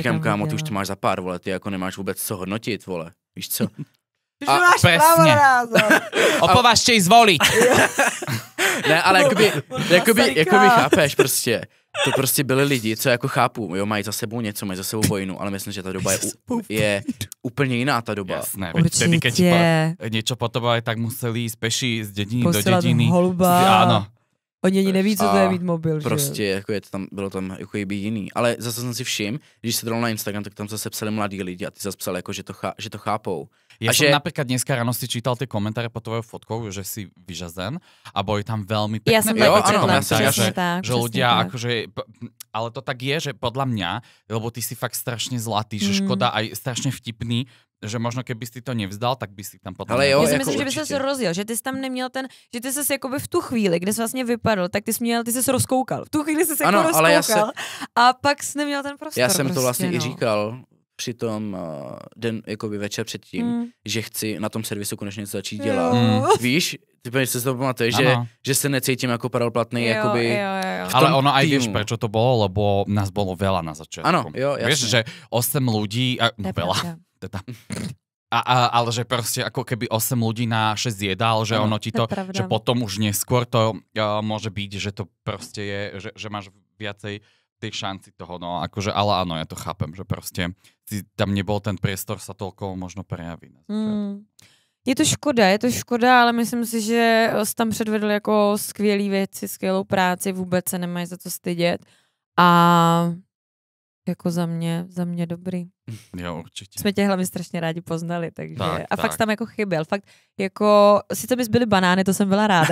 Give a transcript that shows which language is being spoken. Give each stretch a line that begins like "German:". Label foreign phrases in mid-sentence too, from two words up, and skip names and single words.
Czech: říkám, kámo, ty už to máš za pár, vole, ty jako nemáš vůbec co hodnotit, vole, víš co? A přesně. Opovažte zvolit. Ne, ale jakoby chápeš prostě. To prostě byli lidi, co jako chápu, jo, mají za sebou něco, mají za sebou vojnu, ale myslím, že ta doba je úplně jiná ta doba.
Slovak: Jasné, vtedy, keď niečo potrebovali, tak museli ísť peši z dediny do dediny.
Czech: Holuba. Áno. Oni ani neví, co to je mít mobil, prostě, že? jako bylo tam jako by jiný. Ale zase jsem si všiml, když se dal na Instagram, tak tam zase psali mladí lidi a ty zase psali, jako, že to chápou.
Slovak: Ja som napríklad dneska ráno si čítal tie komentáre pod tvojou fotkou, že si vyžazen a boli tam veľmi pekné komentáre, že ľudia akože, ale to tak je, že podľa mňa, lebo ty si fakt strašne zlatý, že škoda aj strašne vtipný, že možno keby si to nevzdal, tak by si tam potom...
Czech: Ale jo, já si myslím, že by se rozjel, že ty jsi tam neměl že ty jsi jakoby v tu chvíli, kdy jsi vlastně vypadl, tak ty jsi rozkoukal. V tu chvíli jsi jako rozkoukal a pak jsi neměl ten prostor. Já jsem to vlastně i říkal při tom den, jakoby večer předtím, že chci na tom servisu konečně něco začít dělat. Víš, ty se to pamatuješ, že se necítím jako paralplatný, jakoby... Jo.
Slovak: Ale ono aj vieš, prečo to bolo, lebo nás bolo veľa na začiatku. Áno, jo, jasne. Vieš, že 8 ľudí, veľa. Ale že proste ako keby 8 ľudí na 6 jedál, že ono ti to, že potom už neskôr to môže byť, že to proste je, že máš viacej tej šanci toho, no akože, ale áno, ja to chápem, že proste tam nebol ten priestor sa toľko možno prejaví.
Czech: Je to škoda, ale myslím si, že jsi tam předvedl jako skvělý věci, skvělou práci, vůbec se nemají za co stydět a jako za mě dobrý. Jo, určitě. Jsme tě hlavně strašně rádi poznali, takže tak. Fakt tam jako chyběl, fakt jako, sice bys byly banány, to jsem byla ráda.